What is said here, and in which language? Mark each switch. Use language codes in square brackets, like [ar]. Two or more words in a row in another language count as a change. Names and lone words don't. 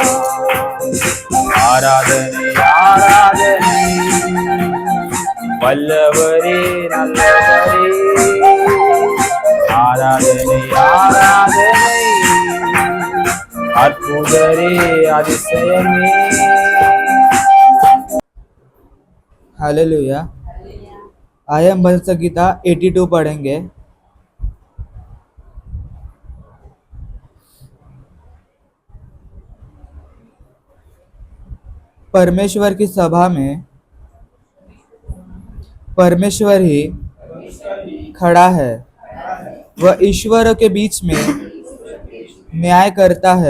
[ta] ஆராதனை ஆராதனை வல்லவரே நல்லவரே ஆராதனை ஆராதனை அற்புதரே அதிசயமே [hi] हालेलुया। आइए हम भजन संगीता 82 पढ़ेंगे। परमेश्वर की सभा में परमेश्वर ही खड़ा है, वह ईश्वरों के बीच में न्याय करता है।